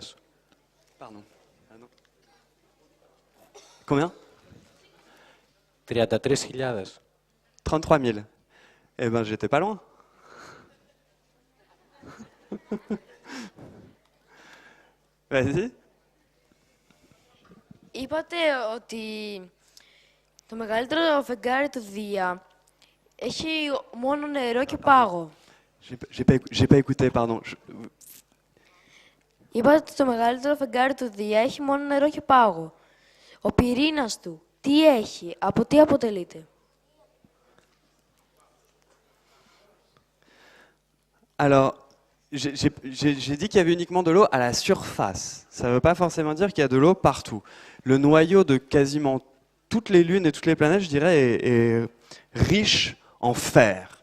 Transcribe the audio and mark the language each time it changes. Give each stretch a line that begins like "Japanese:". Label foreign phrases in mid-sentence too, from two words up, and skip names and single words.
French: Pardon. Ah non. Combien 33.000. 33 000. Eh ben, j'étais pas loin. Vas-y.
Greek: Είπατε ότι το μεγαλύτερο φεγγάρι του Δία έχει μόνο νερό και πάγο.
French: J'ai pas écouté, pardon.
Greek: Είπατε ότι το μεγαλύτερο φεγγάρι του Δία έχει μόνο νερό και πάγο. Ο πυρήνας του τι έχει, από τι αποτελείται?
French: Alors, j'ai dit qu'il y avait uniquement de l'eau à la surface. Ça ne veut pas forcément dire qu'il y a de l'eau partout. Le noyau de quasiment toutes les lunes et toutes les planètes, je dirais, est riche en fer.